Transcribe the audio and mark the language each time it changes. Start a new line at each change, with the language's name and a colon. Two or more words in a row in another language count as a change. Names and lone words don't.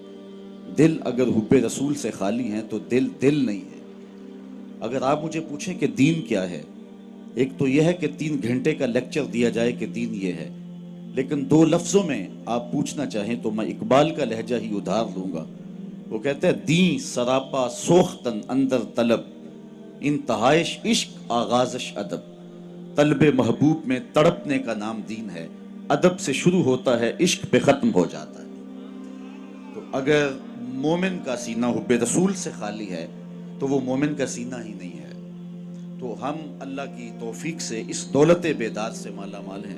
Urdu: دل اگر حب رسول سے خالی ہیں تو دل نہیں ہے۔ اگر آپ مجھے پوچھیں کہ دین کیا ہے، ایک تو یہ ہے کہ 3 گھنٹے کا لیکچر دیا جائے کہ دین یہ ہے، لیکن دو لفظوں میں آپ پوچھنا چاہیں تو میں اقبال کا لہجہ ہی ادھار لوں گا. وہ کہتے ہیں
Persian: دیں سراپا سوختن اندر طلب، انتہائش عشق آغازش ادب.
Urdu: طلب محبوب میں تڑپنے کا نام دین ہے، ادب سے شروع ہوتا ہے عشق پہ ختم ہو جاتا ہے. تو اگر مومن کا سینہ حب رسول سے خالی ہے تو وہ مومن کا سینہ ہی نہیں ہے. تو ہم اللہ کی توفیق سے اس دولت بیدار سے مالا مال ہیں.